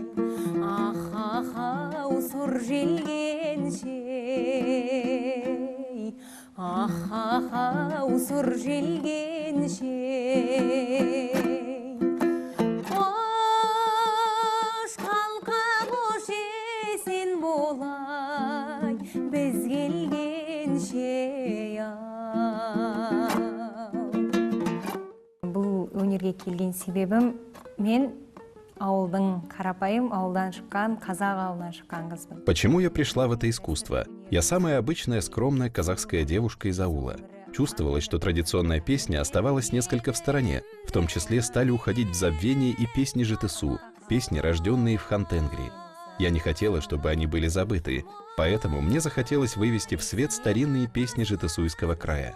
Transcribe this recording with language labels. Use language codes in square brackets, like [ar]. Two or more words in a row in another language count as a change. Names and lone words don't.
[kk] Ах-ау сұр желгенше, ах-ау сұр желгенше, қош қалқа қош есен болай, біз келгенше Бұл өнерге келген себебім, мен ауылдың қарапайым ауылдан шыққан, қазақ ауылдан шыққан қызбын. [ru] Почему я пришла в это искусство? Я самая обычная, скромная казахская девушка из аула. Чувствовалось, что традиционная песня оставалась несколько в стороне, в том числе стали уходить в забвение и песни ЖТСУ, песни, рожденные в Хантенгри. Я не хотела, чтобы они были забыты, поэтому мне захотелось вывести в свет старинные песни Житесуйского края.